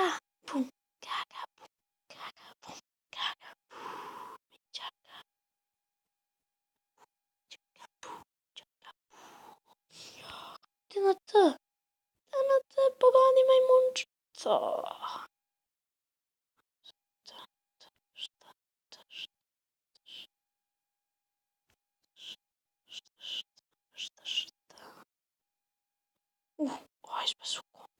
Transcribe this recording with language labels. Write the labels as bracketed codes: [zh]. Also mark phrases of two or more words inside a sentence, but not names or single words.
[sr] Pum, gaga, pum, gaga, pum, gaga, pum, čaka. Čaka, pum, čaka, pum. Ti na te. Ti na te, pogani majmunčica. Ajde pa su kone.